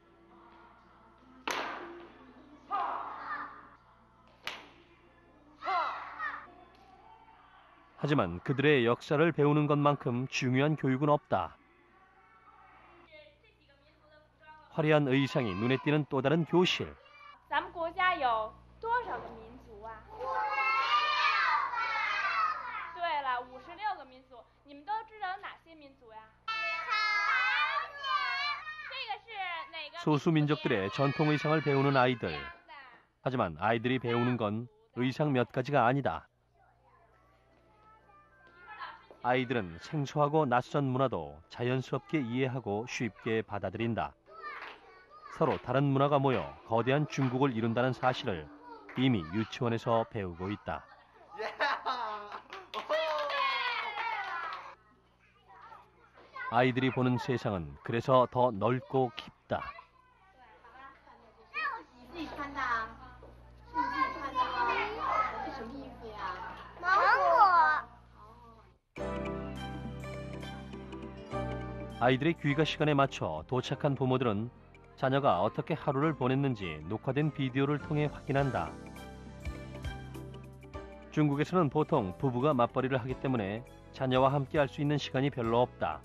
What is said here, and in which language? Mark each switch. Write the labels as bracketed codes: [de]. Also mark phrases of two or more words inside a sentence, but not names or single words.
[ko] 하지만 그들의 역사를 배우는 것만큼 중요한 교육은 없다. 화려한 의상이 눈에 띄는 또 다른 교실. [zh] 咱们国家有多少个民族啊？对了，56个民族。你们都知道有哪些民族呀？这个是哪个？ [ko] 소수 민족들의 전통 의상을 배우는 아이들. 하지만 아이들이 배우는 건 의상 몇 가지가 아니다. 아이들은 생소하고 낯선 문화도 자연스럽게 이해하고 쉽게 받아들인다. 서로 다른 문화가 모여 거대한 중국을 이룬다는 사실을 이미 유치원에서 배우고 있다. 아이들이 보는 세상은 그래서 더 넓고 깊다. [zh] 你自己穿的啊？是你自己穿的吗？是什么衣服呀？芒果。 [ko] 아이들의 귀가 시간에 맞춰 도착한 부모들은 자녀가 어떻게 하루를 보냈는지 녹화된 비디오를 통해 확인한다. 중국에서는 보통 부부가 맞벌이를 하기 때문에 자녀와 함께 할 수 있는 시간이 별로 없다.